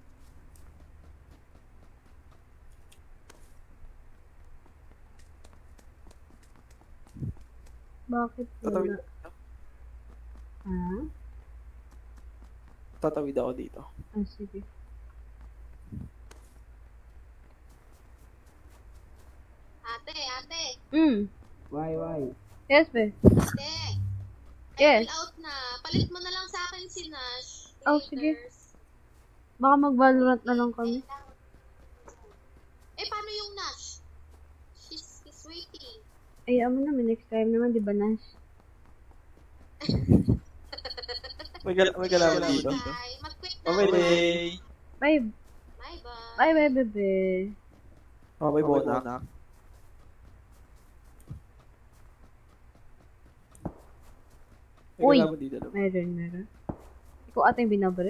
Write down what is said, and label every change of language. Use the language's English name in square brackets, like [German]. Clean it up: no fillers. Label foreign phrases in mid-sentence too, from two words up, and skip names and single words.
[Filipino] Bakit Tatawid. wala? Ha? Tatawid ako dito. Ah, sige. Ate, [English] Why? Yes, be. [Filipino] ate. [English] Yes. Fill out na. [Filipino] Palit mo na lang sa akin si Nash. Oh, sige. Baka mag-Valorant na lang kami. Eh, paano yung Nash? [English] He's waiting. [Filipino] Ay, mo naman [English] next time [Filipino] naman, di ba, Nash? may kalaban dito. Bye. Mag-quit na [English] Bye-bye, [Filipino] ako. Day. [English] Bye. Bye-bye. Bye, bye, bebe. Bye-bye, Bonak. [Filipino] May Uy. kalaban dito. Meron. Ikaw ata yung binabaril?